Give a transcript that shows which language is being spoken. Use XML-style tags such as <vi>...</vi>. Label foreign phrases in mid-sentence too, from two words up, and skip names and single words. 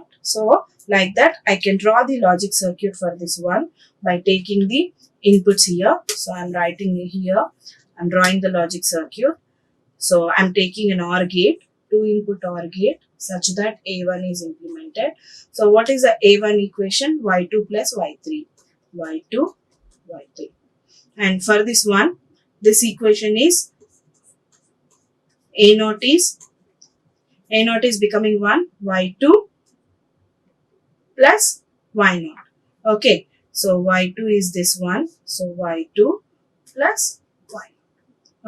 <en>So like that, I can draw the logic circuit for this one by taking the inputs here. So I'm writing here. I'm drawing the logic circuit. So I'm taking an OR gate, 2 input OR gate such that A1 is implemented. So what is the A1 equation? Y2 plus Y3. Y2, Y3. And for this one, this equation is A0 is becoming 1, Y2 plus Y0. Okay, so Y2 is this one. So Y2 plus Y0.</en>